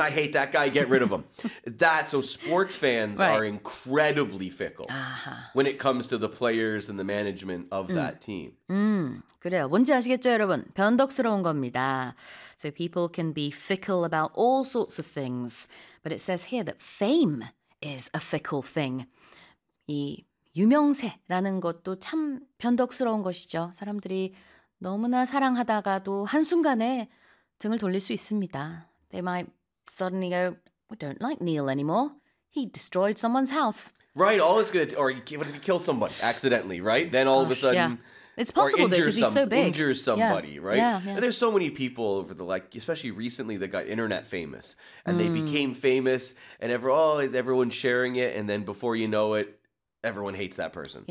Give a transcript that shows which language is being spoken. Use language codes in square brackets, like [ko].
[en] I hate that guy. Get rid of him. So sports fans are incredibly fickle when it comes to the players and the management of that team. [ko] 그래요. 뭔지 아시겠죠, 여러분? 변덕스러운 겁니다. [en] So people can be fickle about all sorts of things. But it says here that fame is a fickle thing. [ko] 이 유명세라는 것도 참 변덕스러운 것이죠. 사람들이 너무나 사랑하다가도 한순간에 등을 돌릴 수 있습니다. [en] They might suddenly go, we don't like Neil anymore. He destroyed someone's house. Right, all it's going to, or what if he kills somebody accidentally, right? Then all of a sudden, it's possible, or injures, though, because he's so big. Injures somebody, right? Yeah. There's so many people over the, like, especially recently that got internet famous, and they became famous, and everyone's sharing it, and then before you know it, everyone hates that person.